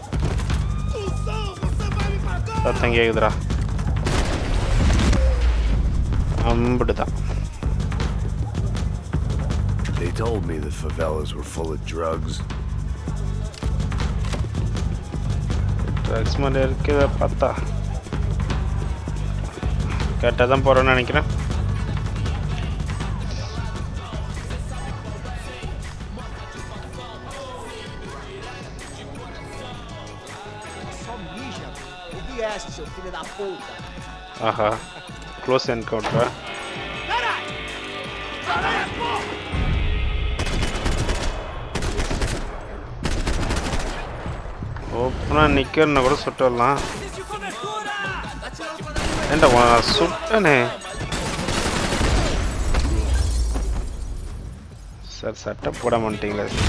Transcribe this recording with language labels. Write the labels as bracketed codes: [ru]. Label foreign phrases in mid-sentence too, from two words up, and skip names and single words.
[ta] சத்தம் கேக்குதுடா. அம்புடுதான். [en] They told me the favelas were full of drugs. [ta] Drugs மாதிரி இருக்குதா பார்த்தா கேட்டால் தான் போகிறேன்னு நினைக்கிறேன். [pt] Seu filho da puta. [ta] ஆஹா க்ளோஸ் என்கவுண்டரா? ஓப்பனாக நிற்கிறன்னு கூட சுட்டு வரலாம். ஏண்டா சுட்டனே சார், சட்டை போட மாட்டீங்களா?